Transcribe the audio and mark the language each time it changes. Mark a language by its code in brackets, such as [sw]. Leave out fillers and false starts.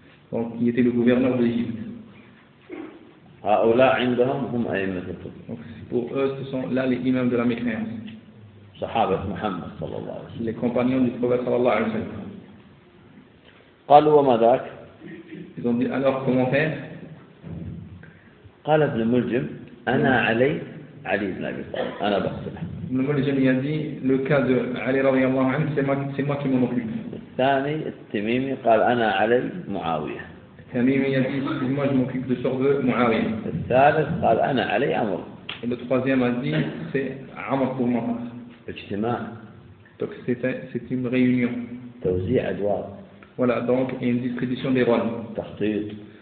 [fr] Donc, il était le gouverneur de l'Égypte. Donc, pour eux, ce sont là les imams de la mécréance. [ar] Sahabat Muhammad sallallahu alayhi wa sallam. [fr] Les compagnons du prophète sallallahu alayhi wa sallam. [ar] قالوا وما ذاك? [fr] Ils ont dit alors comment faire? [ar] قال ابن ملجم انا علي علي بن ابي طالب انا بقتله. [fr] Ibn al-Muljim a dit le cas de Ali [ar] رضي الله عنه [fr] c'est moi qui m'en occupe. [ar] الثاني التميمي قال أنا علي معاوية. التميمي يقول [fr] moi je m'occupe de sorte معاوية. [ar] الثالث قال أنا علي عمر. [fr] Et le troisième a dit c'est عمر pour moi. [ar] اجتماع. [fr] Donc c'est une réunion. [ar] توزيع أدوار. [fr] Voilà donc une distribution des rôles. [ar] تخطيط.